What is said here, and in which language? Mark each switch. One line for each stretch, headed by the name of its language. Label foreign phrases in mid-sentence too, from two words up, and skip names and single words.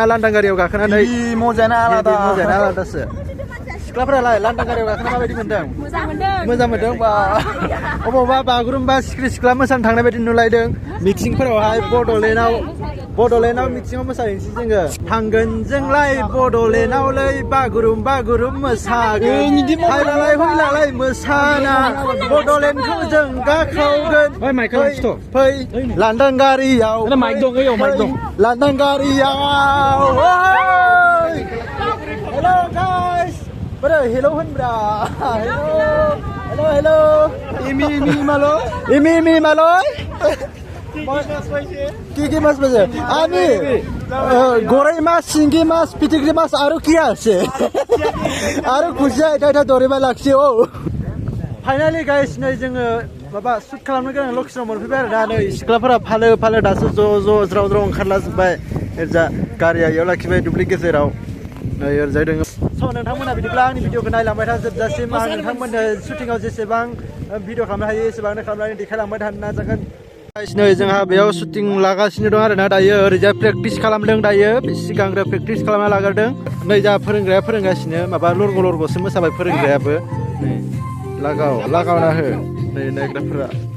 Bodo: लांदां गारियाव गाखोनानै मजायानो आलादासो सिख्लाफोरालाय लांदां गारियाव गाखोना माबायदि मोनदों मोजां मोनदों बा अबावबा बागुरुम्बा सिख्ला मोसानो थांनाय बायदि नुलायदों मिटिंफोरावहाय बड'लेण्डआव मिटिङाव मोसाहैनोसै जोङो थांगोन जोंलाय बड'लेण्डआवलै बागुरुम मोसागोन हायलालाय मोसाना बड'लेण्डखौ जों गाखावगोन फै लांदां गारियाव लांदां गारियाव हेल' गाइस बोरै हेल' होनब्रा हेल' इमि मालय
Assamese: কি মাছ পাইছে আমি গৰৈ মাছ শিঙি মাছ পিটিকৰি মাছ আৰু কি আছে আৰু খুচিয়া এটা ধৰিব লাগছে
Bodo: ফাইনালি गाइस नै जोङो माबा सुट खालामनो गोनां लकेसनाव मोनफैबाय आरो ना नै सिख्लाफोरा फालो फालो दासो ज' ज्राव ज्राव ओंखारलाजोब्बाय ओरजा गारिया इयाव लाखिबाय दुब्लि गेजेराव नै ओरजाय दङ स' नोंथांमोना बिदिब्ला आंनि भिडिअखौ नायलांबाय था जोबजासिम आं नोंथांमोननो शुटिंआव जेसेबां भिडिअ खालामनो हायो एसेबांनो खालामनानै देखायलांबाय थानो नाजागोन नै जोंहा बेयाव शुटिं लागासिनो दं आरोना दायो ओरैजाय प्रेक्टिस खालामदों दायो सिगांग्रो प्रेक्टिस खालामना लाग्रोदों नै जा फोरोंग्राया फोरोंगासिनो माबा लरग' लरग'सो मोसाबाय फोरोंग्रायाबो नै लागावना हो नै नायग्राफोरा